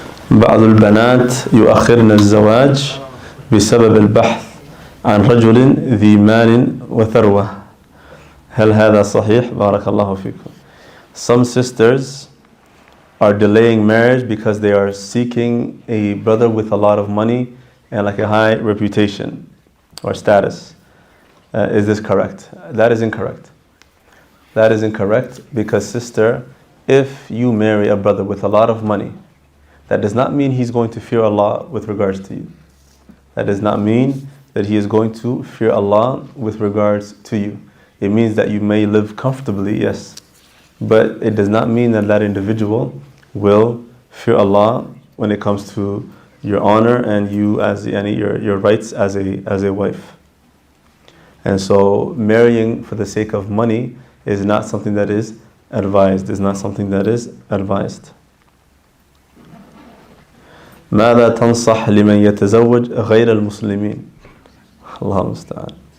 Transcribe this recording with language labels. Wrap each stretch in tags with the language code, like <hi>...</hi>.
<ar>بعض البنات يؤخرن الزواج بسبب البحث عن رجل ذي مال وثروة. هل هذا صحيح؟ بارك الله فيكم.</ar> <en>Some sisters are delaying marriage because they are seeking a brother with a lot of money and like a high reputation or status. Is this correct? That is incorrect. That is incorrect because, sister, if you marry a brother with a lot of money, that does not mean he's going to fear Allah with regards to you. That does not mean that he is going to fear Allah with regards to you. It means that you may live comfortably, yes, but it does not mean that that individual will fear Allah when it comes to your honor and you as your rights as a wife. And so marrying for the sake of money is not something that is advised. Is not something that is advised.</en> <ar>ماذا تنصح لمن يتزوج غير المسلمين؟ الله المستعان.</ar>